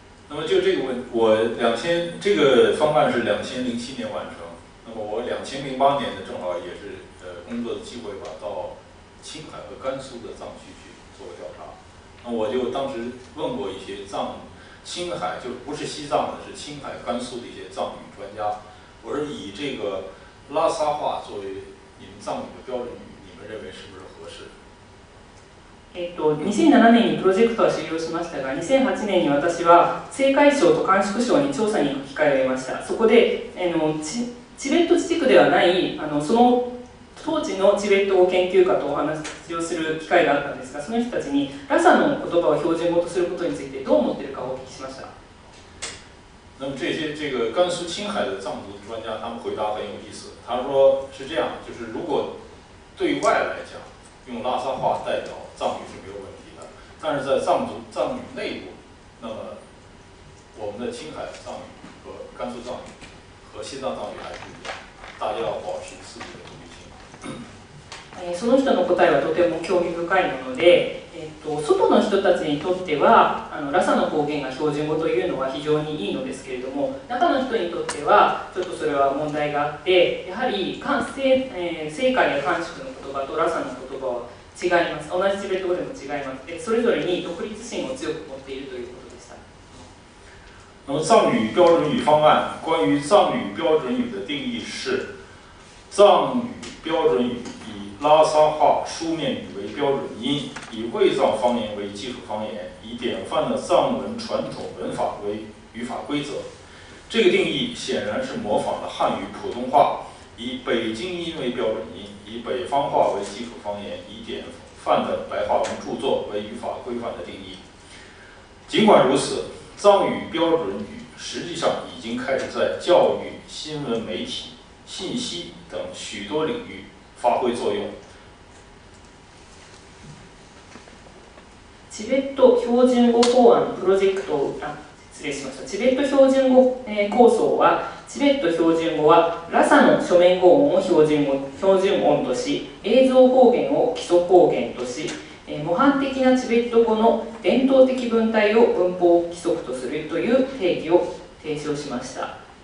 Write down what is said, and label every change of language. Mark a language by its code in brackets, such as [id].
[zh] 那么就这个这个方案是2007年完成，那么我2008年呢正好也是工作的机会吧，到青海和甘肃的藏区去做调查。那我就当时问过一些青海，就是不是西藏的，是青海、甘肃的一些藏语专家，我说以这个拉萨话作为你们藏语的標準語，你们认为是不是合适？ [ja] 2007年にプロジェクトは終了しましたが、2008年に私は青海省と甘粛省に調査に行く機会を得ました。そこでチベット自治区ではないその当地のチベット語研究家とお話をする機会があったんですが、その人たちにラサの言葉を標準語とすることについてどう思っているかをお聞きしました。 [zh] 那么这个甘肃、青海的藏族专家，他们回答很有意思。他说是这样，就是如果对外来讲，用拉萨话代表藏语是没有问题的，但是在藏语内部，那么我们的青海藏语和甘肃藏语和西藏藏语还是不一样，大家要保持自己的独立性。 [ja] その人の答えはとても興味深いもので、外の人たちにとってはラサの方言が標準語というのは非常にいいのですけれども、中の人にとってはちょっとそれは問題があって、やはり青海や甘粛の言葉とラサの言葉は違います。同じチベット語でも違います。でそれぞれに独立心を強く持っているということでした。 [zh] 那么藏语标准语方案关于藏语标准语的定义是：藏语标准语以拉萨话书面语为标准音，以卫藏方言为基础方言，以典范的藏文传统文法为语法规则。这个定义显然是模仿了汉语普通话，以北京音为标准音，以北方话为基础方言，以典范的白话文著作为语法规范的定义。尽管如此，藏语标准语实际上已经开始在教育、新闻媒体、信息等许多领域发挥作用。 [ja] チベット標準語法案プロジェクト失礼しました。チベット標準語構想は、チベット標準語はラサの書面語音を標準音とし、映像方言を基礎方言とし、模範的なチベット語の伝統的文体を文法規則とするという定義を提唱しました。